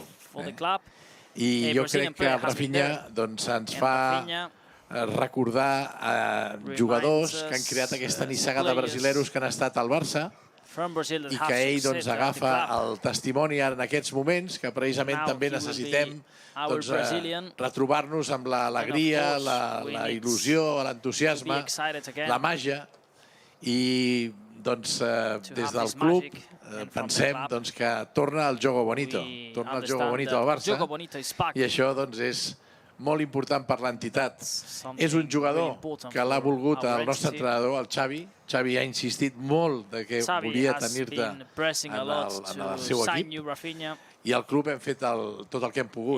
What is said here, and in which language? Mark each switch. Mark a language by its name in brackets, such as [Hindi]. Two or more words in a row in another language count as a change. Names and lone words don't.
[Catalan] I jo crec que el Raphinha ens fa recordar jugadors que han creat aquesta nissaga de brasileros que han estat al Barça i que ell agafa el testimoni en aquests moments, que precisament també necessitem retrobar-nos amb l'alegria, la il·lusió, l'entusiasme, la màgia. I des del club pensem que torna el [Portuguese] jogo bonito, [Catalan] torna el [Portuguese] jogo bonito [Catalan] al Barça, i això és molt important per l'entitat. És un jugador que l'ha volgut el nostre entrenador, el Xavi. Xavi ha insistit molt que volia tenir-te en el seu equip i al club hem fet tot el que hem pogut.